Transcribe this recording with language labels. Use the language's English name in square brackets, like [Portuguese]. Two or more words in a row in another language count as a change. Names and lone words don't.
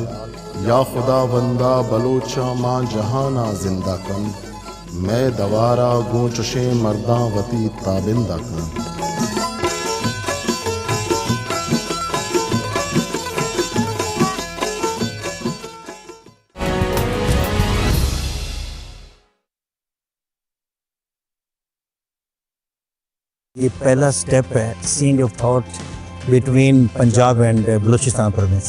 [Baluchi] یا خدا بندہ بلوچا ماں جہانا زندہ کن میں دوارا گوں چشے مرداں وطی تابندہ کن. [Urdu] یہ پہلا سٹیپ ہے [English] change of thought between Punjab and Balochistan province.